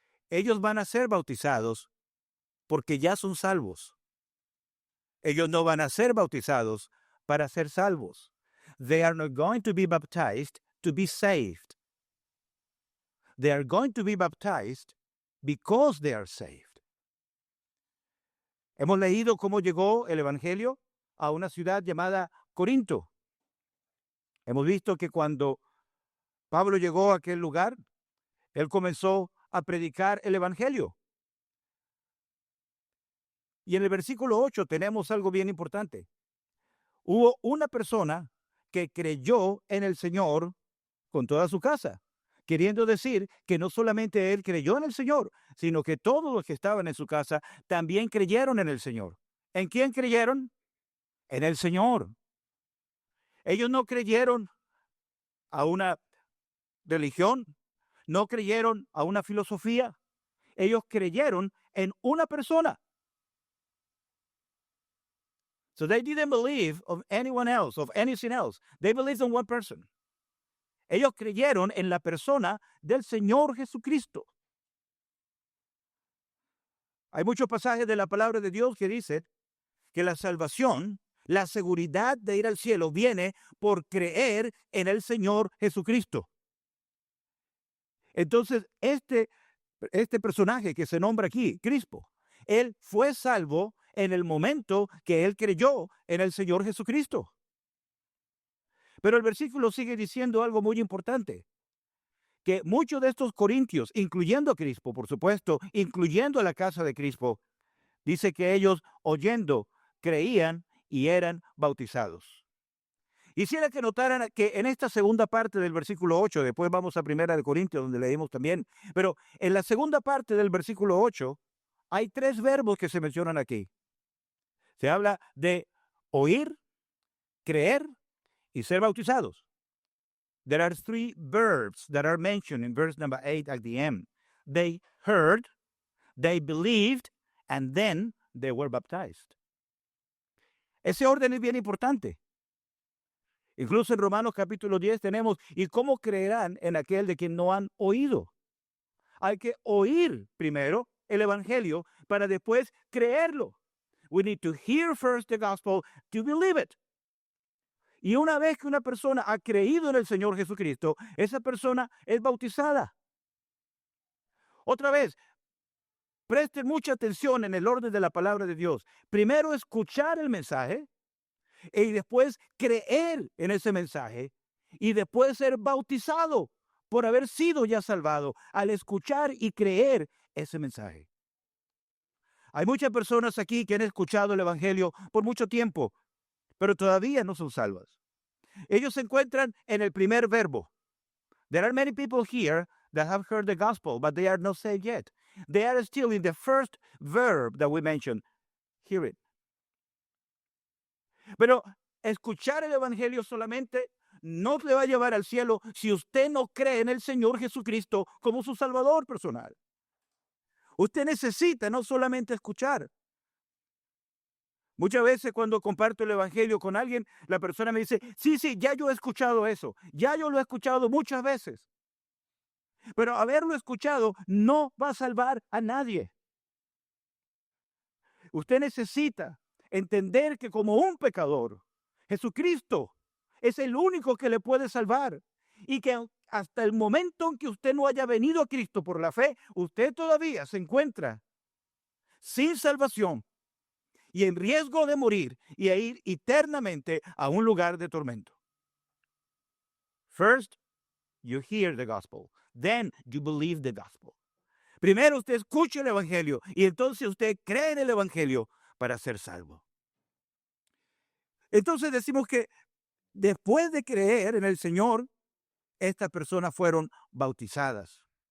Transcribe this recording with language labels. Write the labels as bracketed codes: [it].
[es] Ellos van a ser bautizados porque ya son salvos. Ellos no van a ser bautizados para ser salvos. [en] They are not going to be baptized to be saved. They are going to be baptized because they are saved. [es] Hemos leído cómo llegó el Evangelio a una ciudad llamada Corinto. Hemos visto que cuando Pablo llegó a aquel lugar, él comenzó a predicar el Evangelio. Y en el versículo 8 tenemos algo bien importante. Hubo una persona que creyó en el Señor con toda su casa, queriendo decir que no solamente él creyó en el Señor, sino que todos los que estaban en su casa también creyeron en el Señor. ¿En quién creyeron? En el Señor. Ellos no creyeron a una religión, no creyeron a una filosofía. Ellos creyeron en una persona. [en] So they didn't believe of anyone else, of anything else. They believed in one person. [es] Ellos creyeron en la persona del Señor Jesucristo. Hay muchos pasajes de la palabra de Dios que dicen que la salvación, la seguridad de ir al cielo viene por creer en el Señor Jesucristo. Entonces, este personaje que se nombra aquí, Crispo, él fue salvo en el momento que él creyó en el Señor Jesucristo. Pero el versículo sigue diciendo algo muy importante, que muchos de estos corintios, incluyendo a Crispo, por supuesto, incluyendo a la casa de Crispo, dice que ellos, oyendo, creían y eran bautizados. Quisiera que notaran que en esta segunda parte del versículo 8, después vamos a 1 Corintios, donde leímos también, pero en la segunda parte del versículo 8, hay 3 verbos que se mencionan aquí. Se habla de oír, creer y ser bautizados. [en] There are 3 verbs that are mentioned in verse number 8 at the end. They heard, they believed, and then they were baptized. [es] Ese orden es bien importante. Incluso en Romanos capítulo 10 tenemos, ¿y cómo creerán en aquel de quien no han oído? Hay que oír primero el Evangelio para después creerlo. [en] We need to hear first the gospel to believe it. [es] Y una vez que una persona ha creído en el Señor Jesucristo, esa persona es bautizada. Otra vez, presten mucha atención en el orden de la palabra de Dios. Primero escuchar el mensaje y después creer en ese mensaje y después ser bautizado por haber sido ya salvado al escuchar y creer ese mensaje. Hay muchas personas aquí que han escuchado el Evangelio por mucho tiempo, pero todavía no son salvas. Ellos se encuentran en el primer verbo. [en] There are many people here that have heard the gospel, but they are not saved yet. They are still in the first verb that we mentioned, hear it. [es] Pero escuchar el evangelio solamente no le va a llevar al cielo si usted no cree en el Señor Jesucristo como su Salvador personal. Usted necesita no solamente escuchar. Muchas veces cuando comparto el evangelio con alguien, la persona me dice, sí, ya yo he escuchado eso, ya yo lo he escuchado muchas veces. Pero haberlo escuchado no va a salvar a nadie. Usted necesita entender que como un pecador, Jesucristo es el único que le puede salvar. Y que hasta el momento en que usted no haya venido a Cristo por la fe, usted todavía se encuentra sin salvación y en riesgo de morir y a ir eternamente a un lugar de tormento. [en] First, you hear the gospel. Then you believe the gospel. [es] Primero usted escucha el evangelio y entonces usted cree en el evangelio para ser salvo. Entonces decimos que después de creer en el Señor, estas personas fueron bautizadas.